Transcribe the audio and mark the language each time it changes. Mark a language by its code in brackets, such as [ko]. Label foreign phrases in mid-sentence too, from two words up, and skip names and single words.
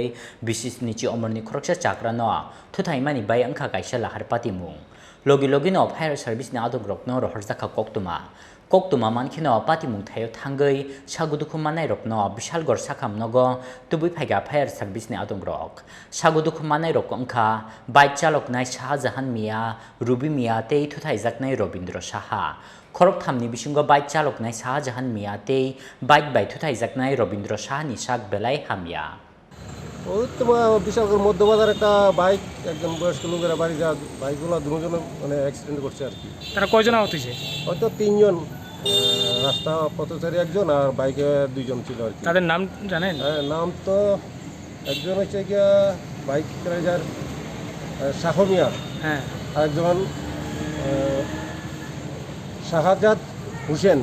[trp] bisis nichi omorni khoroksa chakrano thuthaimani bai angkha kaisa lahar pati mung logi no [en] fire service [trp] ni adog rokno rohorjaka koktuma mankhino pati mung thayo thangai sagudukhu manai rokno Bishalgor sakham nogo tubui phaiga [en] fire service [trp] ni adong rok sagudukhu manai rok angkha bike chalok nai Shahjahan Mia Ruby Mia tei thuthaijaknai Rabindra Saha khorok thamni bisingo bike chalok nai Shahjahan Mia tei bike bai thuthaijaknai Rabindra Saha ni sak belai hamya [bn] ওই তোমার বিশালগড় মধ্যবাজার একটা বাইক একজন বয়স্ক লোকেরা বাড়ি যা বাইকগুলো দুজন মানে অ্যাক্সিডেন্ট করছে আর কি তারা কয়জন আহত হয়েছে হয়তো 3 জন রাস্তা পথচারী একজন আর বাইকে 2 জন ছিল আর কি তাদের নাম জানেন নাম তো একজন হচ্ছে গিয়া বাইক রাইডার শাহমিয়া হ্যাঁ আর একজন শাহজাদ হোসেন